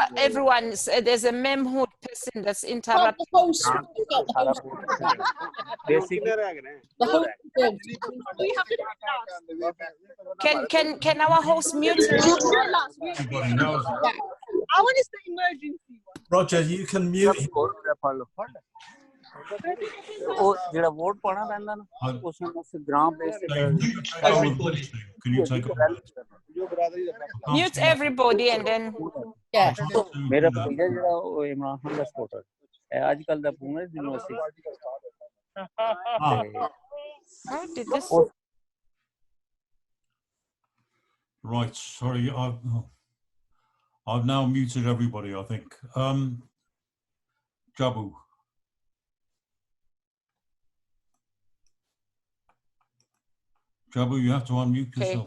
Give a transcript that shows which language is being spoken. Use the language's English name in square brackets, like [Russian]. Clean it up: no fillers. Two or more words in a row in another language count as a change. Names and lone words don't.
[English] Everyone, there's a memhood person that's interrupting. Can our host mute? Everybody knows. I want to say emergency. Roger, you can mute him. [Punjabi] ਉਹ ਜਿਹੜਾ ਵੋਟ ਪਾਣਾ ਪੈਂਦਾ ਨਾ ਉਸ ਨੂੰ ਗ੍ਰਾਮ ਬੇਸ ਤੇ [English] Can you take mute everybody and then [Punjabi] ਮੇਰਾ ਭਤੀਜਾ ਜਿਹੜਾ ਉਹ ਇਮਰਾਨ ਖਾਨ ਦਾ ਸਪੋਰਟਰ ਹੈ ਅੱਜ ਕੱਲ ਦਾ ਪੂਨੇ ਯੂਨੀਵਰਸਿਟੀ [English] How did this? Right, sorry, I've now muted everybody, I think. Jabu. Jabu, you have to unmute yourself.